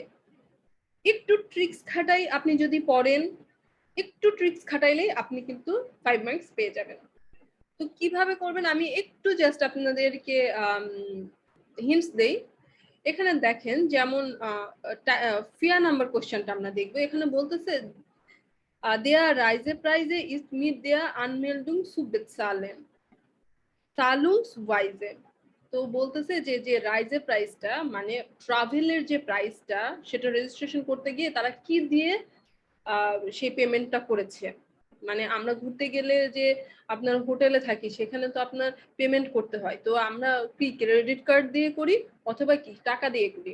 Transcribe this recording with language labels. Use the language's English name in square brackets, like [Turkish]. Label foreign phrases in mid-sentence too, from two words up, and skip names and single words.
[Bangla] একটু ট্রিক্স খাটাই আপনি যদি পড়েন, একটু ট্রিক্স খাটাইলেই আপনি কিন্তু 5 মার্কস পেয়ে যাবেন। তো কিভাবে করবেন আমি একটু জাস্ট আপনাদেরকে হিন্টস দেই। এখানে দেখেন যেমন ফিয়া নাম্বার কোশ্চেনটা আমরা দেখবো। এখানে বলতেছে [German] der Reisepreise ist mit der Anmeldung zu bezahlen zahlungsweise। [Bangla] তো বলতেছে যে যে রাইজে প্রাইসটা মানে ট্রাভেলের যে প্রাইসটা সেটা রেজিস্ট্রেশন করতে গিয়ে তারা কি দিয়ে সেই পেমেন্টটা করেছে। মানে আমরা ঘুরতে গেলে যে আপনার হোটেলে থাকি সেখানে তো আপনার পেমেন্ট করতে হয়, তো আমরা কি [English] credit card [Bangla] দিয়ে করি অথবা কি টাকা দিয়ে করি।